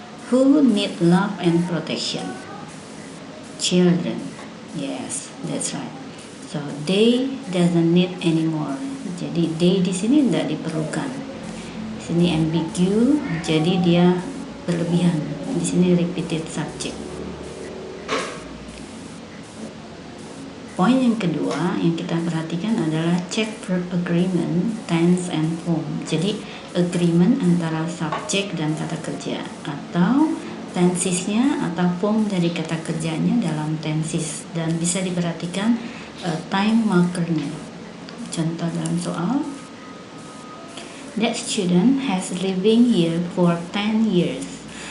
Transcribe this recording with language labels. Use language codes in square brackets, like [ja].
[en] Who need love and protection? Children. Yes, that's right. So they doesn't need anymore. [id] Jadi they di sini tidak diperlukan. Di sini ambigu, jadi dia berlebihan. Di sini repeated subject. Poin yang kedua yang kita perhatikan adalah [en] check verb agreement, tense and form. [id] Jadi agreement antara subjek dan kata kerja, atau tensesnya atau form dari kata kerjanya dalam tenses, dan bisa diperhatikan time markernya. Contoh dalam soal, [en] that student has living here for 10 years.